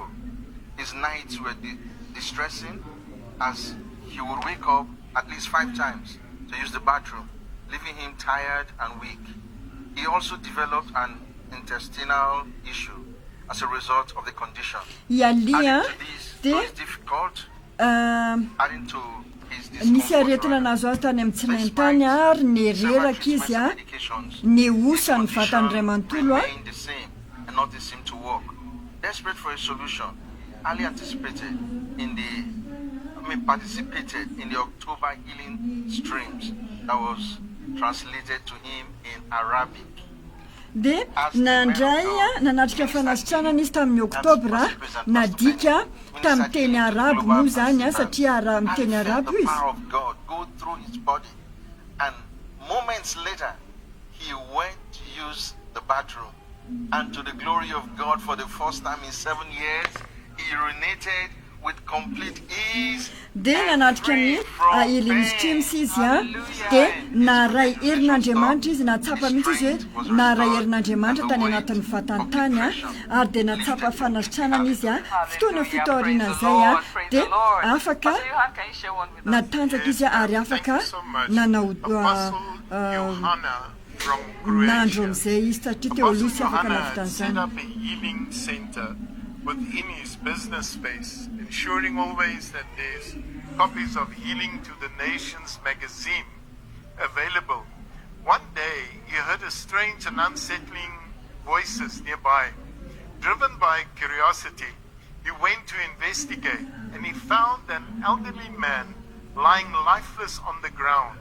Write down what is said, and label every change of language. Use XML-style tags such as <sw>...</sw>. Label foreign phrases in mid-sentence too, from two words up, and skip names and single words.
<en>His nights were distressing as he would wake up at least 5 times to use the bathroom, leaving him tired and weak. He also developed an intestinal issue as a result of the condition. Adding to his</en> <mg>nisy aretina nazo azy tany amin'ny tsy maintany ary ny reraka izy ny osa ny vatany ray manontolo</mg> <en>desperate for a solution, Ali participated in the October healing streams that was translated to him in Arabic.</en> <mg>dia nandray nanatrika fanasitranana izy tamin'ny oktobra nadika tamin'ny teny arabo moa zany satria amin'ny teny arabo izy.</mg> <en>And moments later he went to use the bathroom, and to the glory of God, for the first time in 7 years he urinated with complete ease.</en> <mg>dia nanatrika ny Healing Streams izy dia naray herin'Andriamanitra izy natsapa mihitsy izy hoe naray herin'Andriamanitra tany anatin'ny vatany tany ary dia natsapa fanasitranana izy fotoana fitaorian'izay dia afaka natanjaka izy ary afaka nanao nandro amin'izay izy satria teo aloha izy afaka navitan'izany.</mg> <en>Within his business space, ensuring always that there's copies of Healing to the Nations magazine available. One day, he heard a strange and unsettling voices nearby. Driven by curiosity, he went to investigate, and he found an elderly man lying lifeless on the ground.</en>